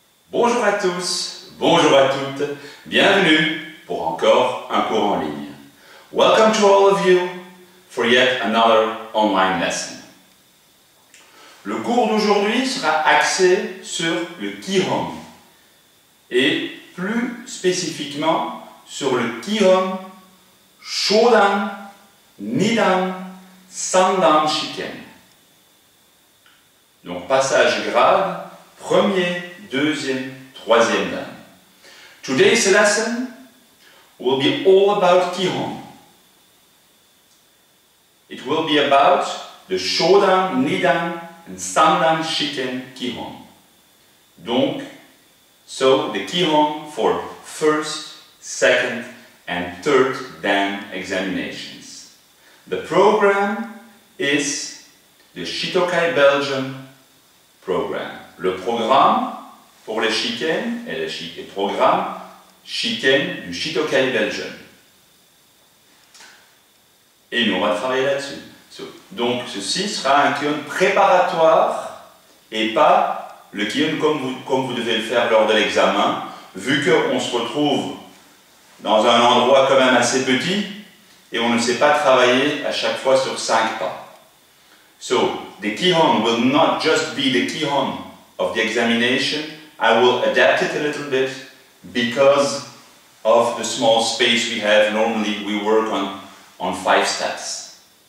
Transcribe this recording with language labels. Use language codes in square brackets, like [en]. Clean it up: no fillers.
[fr] Bonjour à tous, bonjour à toutes, bienvenue pour encore un cours en ligne. [en] Welcome to all of you for yet another online lesson. [fr] Le cours d'aujourd'hui sera axé sur le Kihon et plus spécifiquement sur le Kihon, Shodan, Nidan, Sandan Shiken. Donc passage grade, premier, deuxième, troisième dan. [en] Today's lesson will be all about Kihon. It will be about the Shodan, Nidan and Sandan Shiken Kihon. Donc, so the Kihon for first, second and third dan examinations. The program is the Shitokai Belgium program. [fr] Le programme pour les Shiken est le programme Shiken du Shitokai Belgium. Et nous, on va travailler là-dessus. Donc, ceci sera un Kihon préparatoire et pas le Kihon comme vous devez le faire lors de l'examen, vu qu'on se retrouve dans un endroit quand même assez petit et on ne sait pas travailler à chaque fois sur 5 pas. [en] So, the Kihon will not just be the Kihon of the examination. I will adapt it a little bit because of the small space we have. Normally we work on 5 steps.